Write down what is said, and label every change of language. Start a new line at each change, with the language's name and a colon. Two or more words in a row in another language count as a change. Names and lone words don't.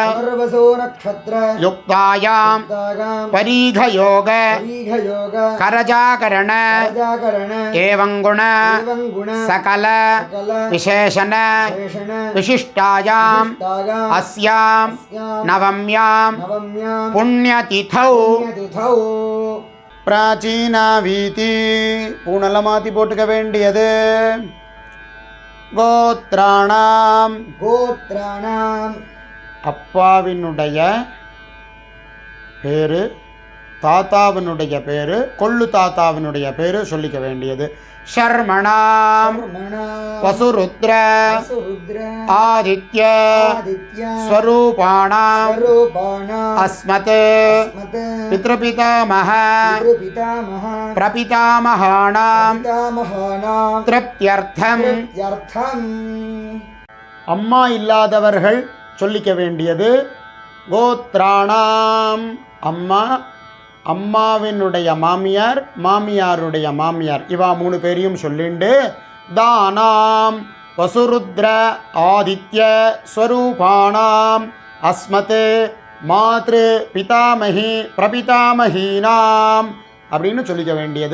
Sanskrit: युक्तायां परीघयोग करजाकरण एवं गुण सकल विशेषण विशिष्टायां अस्यां नवम्यां पुण्यतिथौ
Tamil: प्राचीनावीति पूणल माத்தி போட்டுக்க வேண்டியது கோத்ராணாம் அப்பாவினுடைய பேரு தாத்தாவினுடைய பேரு கொள்ளு தாத்தாவினுடைய பேரு சொல்லிக்க வேண்டியது
Sanskrit: शर्मणां वसुरुद्र आदित्य स्वरूपाणां अस्मत् पितृपितामह प्रपितामहानां तृप्त्यर्थं
Tamil: அம்மா இல்லாதவர்கள் சொல்லிக்க வேண்டியது கோத்ராணாம் அம்மா அம்மாவினுடைய மாமியார் மாமியாருடைய மாமியார் இவா மூணு பேரையும் சொல்லிண்டு தானாம்
Sanskrit: वसुरुद्र आदित्य स्वरूपाणाम् अस्मत् मातृ पितामही प्रपितामहीनाम्
Tamil: அப்படின்னு சொல்லிக்க வேண்டியது.